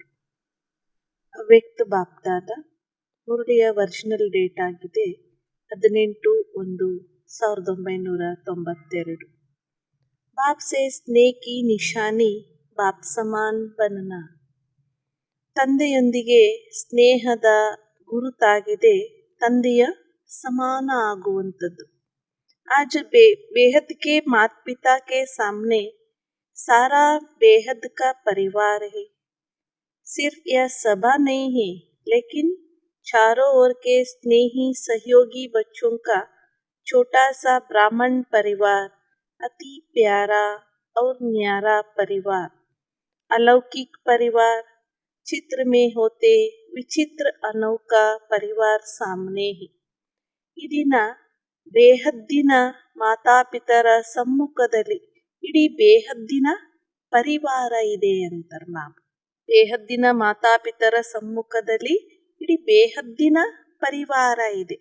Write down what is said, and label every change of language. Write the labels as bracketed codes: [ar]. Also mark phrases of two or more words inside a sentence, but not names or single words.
[kn] ಅವ್ಯಕ್ತ ಬಾಪ್ದಾದ ಮುರಳಿಯ [en] original date [kn] ಆಗಿದೆ 18/1/1992. [hi] बाप से स्नेह की निशानी बाप समान बनना. [kn] ತಂದೆಯೊಂದಿಗೆ ಸ್ನೇಹದ ಗುರುತಾಗಿದೆ ತಂದೆಯ ಸಮಾನ ಆಗುವಂಥದ್ದು. [hi] आज बेहद के माता पिता के सामने सारा बेहद का परिवार है. सिर्फ यह सभा नहीं है, लेकिन चारों ओर के स्नेही सहयोगी बच्चों का छोटा सा ब्राह्मण परिवार, अति प्यारा और न्यारा परिवार, अलौकिक परिवार, चित्र में होते विचित्र अनोखा परिवार सामने है. [kn] ಈ ದಿನ ಬೇಹದ್ದಿನ ಮಾತಾಪಿತರ ಸಮ್ಮುಖದಲ್ಲಿ ಇಡೀ ಬೇಹದ್ದಿನ ಪರಿವಾರ ಇದೆ ಅಂತಾರೆ ನಾವು. ಬೇಹದ್ದಿನ ಮಾತಾಪಿತರ ಸಮ್ಮುಖದಲ್ಲಿ ಇಡೀ ಬೇಹದ್ದಿನ ಪರಿವಾರ ಇದೆ.